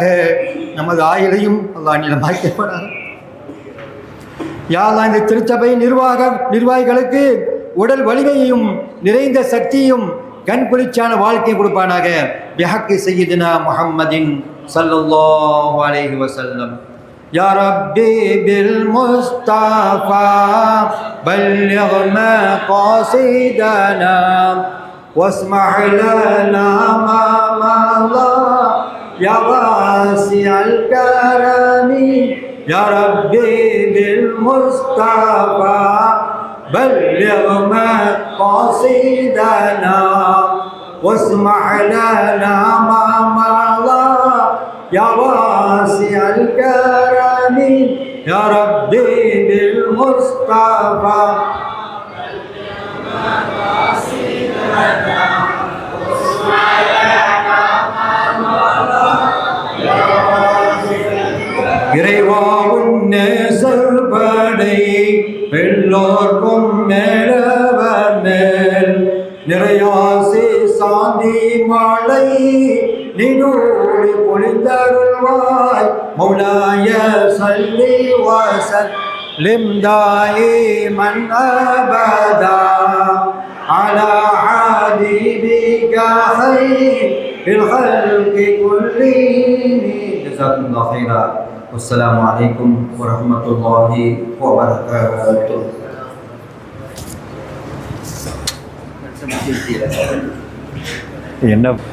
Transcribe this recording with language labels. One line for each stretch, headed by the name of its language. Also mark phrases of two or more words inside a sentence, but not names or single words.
Tamil: நமது ஆயுளையும் அல்லாஹ் நிலமாக்கிப்பானாக.
Arabic: يا الله
Tamil: இந்த திருச்சபை நிர்வாகிகளுக்கு உடல் வலிமையையும் நிறைந்த சக்தியும் கண் குளிர்ச்சியான வாழ்க்கையை கொடுப்பானாக.
Arabic: بحق سيدنا محمد صلى الله عليه وسلم. يا ربي بالمصطفى بلغ مقاصدنا واسمح لنا ما مضى يا واسع الكرم يا ربي بالمصطفى بلغ مقاصدنا واسمح لنا ما مضى يا واسع الكرم يا ربي بالمصطفى
Tamil: இறைவா உன்னே சொல்படை எல்லோர்க்கும் மேலவர் மேல் நிறையாசி சாந்தி மழை நினூடி பொழிந்தருள்வாய்.
Arabic: مولاي صل وسلم دائما أبدا على حبيبك خير الخلق كلهم. جزاكم الله خيرا. والسلام عليكم ورحمة الله وبركاته.
Tamil: என்ன